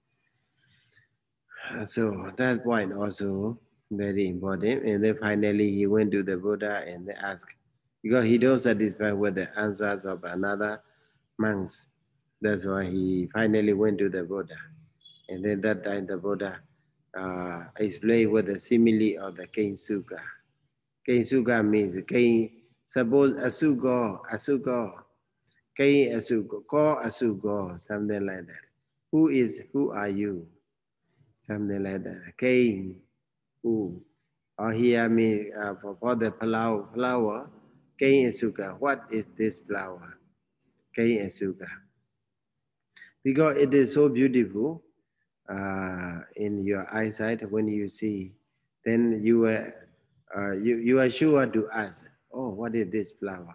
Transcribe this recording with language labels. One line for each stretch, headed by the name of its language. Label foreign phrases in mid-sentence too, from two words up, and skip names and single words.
English: So that point also very important. And then finally he went to the Buddha and they asked, because he don't satisfy with the answers of another monks. That's why he finally went to the Buddha. And then that time the Buddha explained with the simile of the cane suka. Cane suka means cane, suppose asugo, cane asugo, ko asugo, something like that. Who are you? Something like that. Cane, who? Or here means for the flower, cane asuga. What is this flower? Cane asuga. Because it is so beautiful, in your eyesight when you see, then you are sure to ask, oh, what is this flower?